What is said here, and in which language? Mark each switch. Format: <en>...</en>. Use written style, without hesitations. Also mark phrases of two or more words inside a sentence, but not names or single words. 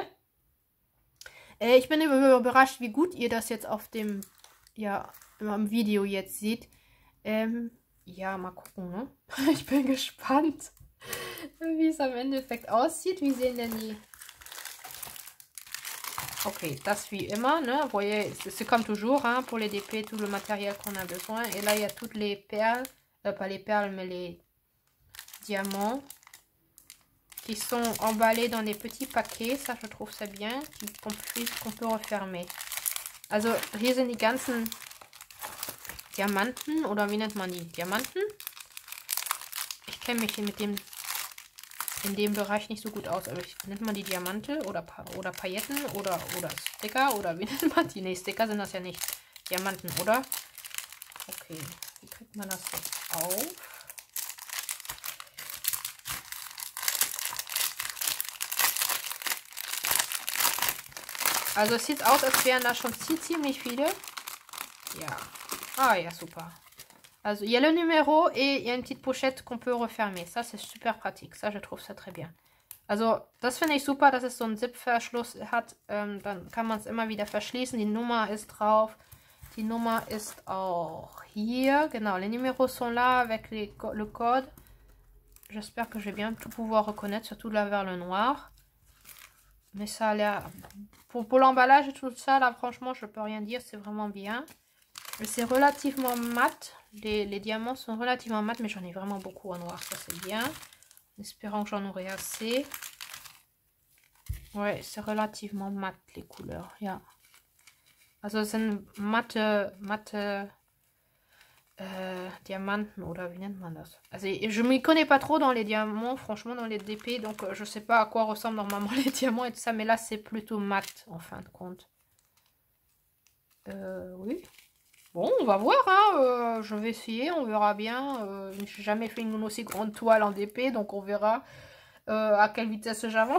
<de>Ich bin überrascht, wie gut ihr das jetzt auf dem, im Video jetzt seht. Ja, mal gucken, ne? Ich bin gespannt, wie es am Endeffekt aussieht. Wie sehen denn die... Ok, das wie immer, ne?</de> <fr>Vous voyez, c'est comme toujours, hein, pour les DP, tout le matériel qu'on a besoin. Et là, il y a toutes les perles, pas les perles, mais les diamants qui sont emballés dans des petits paquets. Ça, je trouve ça bien, qu'on peut refermer.</fr> <de>Also, hier sind die ganzen Diamanten, oder wie nennt man die? Diamanten? Ich kenne mich in dem Bereich nicht so gut aus, aber nennt man die Diamante oder Pailletten oder Sticker, oder wie nennt man die? Ne, Sticker sind das ja nicht. Diamanten, oder? Okay, wie kriegt man das jetzt auf? Also es sieht aus, als wären da schon ziemlich viele. Ja. Ah, ja, super. Also,</de> <fr>il y a le numéro et il y a une petite pochette qu'on peut refermer. Ça, c'est super pratique. Ça, je trouve ça très bien.</fr> <de>Also, das finde ich super, dass es so einen Zip-Verschluss hat. Dann kann man es immer wieder verschließen. Die Nummer ist drauf. Die Nummer ist auch hier. Genau,</de> <fr>les numéros sont là avec le code. J'espère que je vais bien tout pouvoir reconnaître, surtout là vers le noir. Mais ça a l'air... Pour l'emballage et tout ça, là, franchement, je peux rien dire. C'est vraiment bien. C'est relativement mat. Les diamants sont relativement mat, mais j'en ai vraiment beaucoup en noir. Ça, c'est bien. En espérant que j'en aurai assez. Ouais, c'est relativement mat, les couleurs.</fr> <de>Ja. Also, es sind matte Diamanten, oder wie nennt man das? Also,</de> <fr>je m'y connais pas trop dans les diamants, franchement, dans les DP. Donc, je sais pas à quoi ressemblent normalement les diamants et tout ça. Mais là, c'est plutôt mat, en fin de compte. Oui. Bon, on va voir, hein. Je vais essayer, on verra bien. Je n'ai jamais fait une aussi grande toile en DP, donc on verra à quelle vitesse j'avance.</fr>